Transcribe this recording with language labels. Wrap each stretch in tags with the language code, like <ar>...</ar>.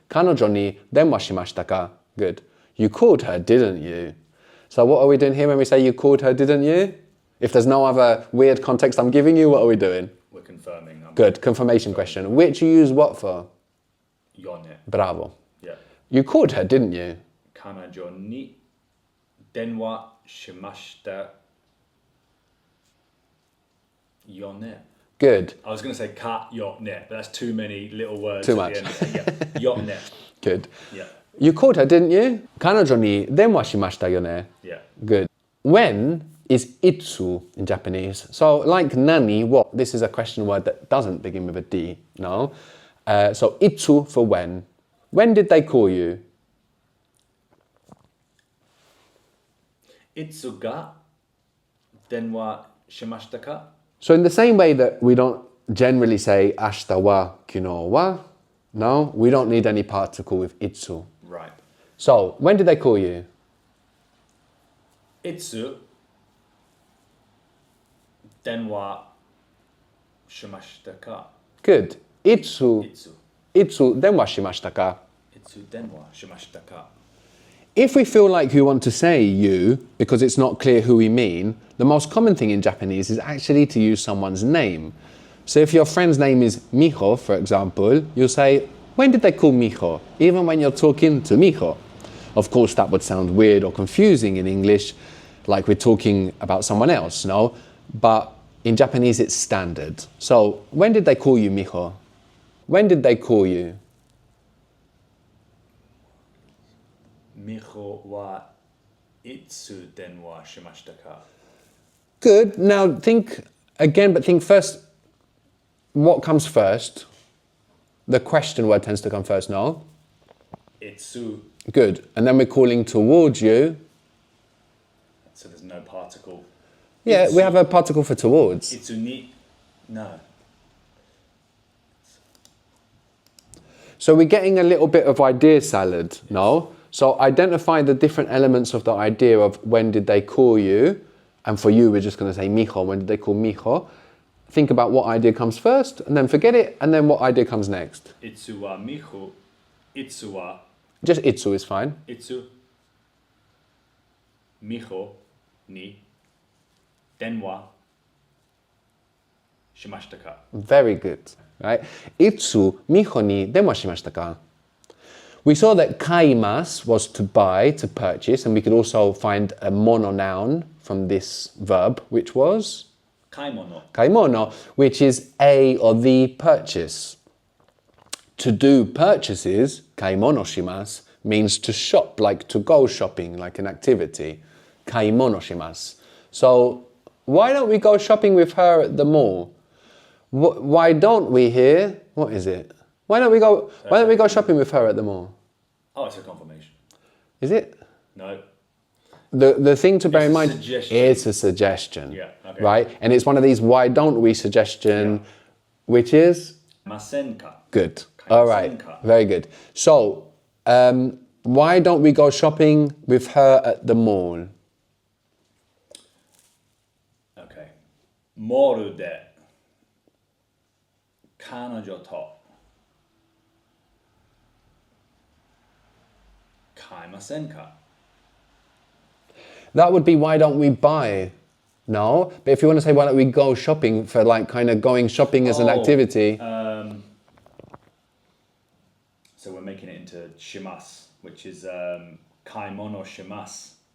<ja>彼女に電話しましたか?</ja> <en>Good. You called her, didn't you? So what are we doing here when we say you called her, didn't you? If there's no other weird context I'm giving you, what are we doing? We're confirming. Good. Confirmation question. Which you use what for? Yone. Bravo. Yeah. You called her, didn't you?</en> <ja>彼女に電話しましたよね.</ja> <en>Good. I was going to say ka yo ne, but that's too many little words. Too at much. the end. Yeah. Yo ne. Good. Yeah. You called her, didn't you?</en> <ja>彼女に電話しましたよね.</ja> <en>Yeah. Good. When is itsu in Japanese? So like nani, what? This is a question word that doesn't begin with a D, no? So itsu for when. When did they call you?</en> <ja>いつが電話しましたか?</ja> <en>So in the same way that we don't generally say</en> <ja>明日は昨日は,</ja> <en>no, we don't need any particle with itsu. Right. So when did they call you?</en> <ja>いつ電話しましたか?</ja> <en>Good.</en> <ja>いつ電話しましたか? いつ電話しましたか?</ja> <en>If we feel like we want to say you because it's not clear who we mean, the most common thing in Japanese is actually to use someone's name. So if your friend's name is Miho, for example, you'll say, when did they call Miho? Even when you're talking to Miho. Of course, that would sound weird or confusing in English, like we're talking about someone else, no? But in Japanese, it's standard. So when did they call you Miho? When did they call you?</en> <ja>みほはいつ電話しましたか?</ja> <en>Good. Now think again, but think first, what comes first? The question word tends to come first, no?</en> <ja>いつ</ja> <en>Good. And then we're calling towards you. So there's no particle. Yeah, Itsu. we have a particle for towards.</en> <ja>いつに</ja> <en>No. So we're getting a little bit of idea salad, no? So identify the different elements of the idea of when did they call you. And for you, we're just going to say Miho. When did they call Miho? Think about what idea comes first, and then forget it, and then what idea comes next.</en> <ja>いつはみほいつは</ja> <en>Just itsu is fine.</en> <ja>いつみほに電話しましたか?</ja> <en>Very good. Right?</en> <ja>Itsu Miho ni denwa shimashita ka?</ja> <en>We saw that kaimas was to buy, to purchase, and we could also find a mononoun from this verb, which was</en> <ja>買い物</ja> <en>kaimono, which is a or the purchase. To do purchases, kaimono shimasu, means to shop, like to go shopping, like an activity. Kaimono shimasu. So why don't we go shopping with her at the mall? Why don't we here? What is it? Why don't we go shopping with her at the mall? Oh, it's a confirmation. Is it? No. The thing to bear in mind, suggestion. it's a suggestion. Yeah, okay. Right? And it's one of these why don't we suggestion, which is?</en> <ja>ませんか?</ja> <en>Good. All right.</en> <ja>Kaimasenka.</ja> <en>Very good. So, why don't we go shopping with her at the mall? Okay.</en> <ja>モールで彼女と買いませんか?</ja> <en>That would be why don't we buy? No, but if you want to say why don't we go shopping for like kind of going shopping as an activity. So we're making it into shimas, which is kaimono shimas.</en>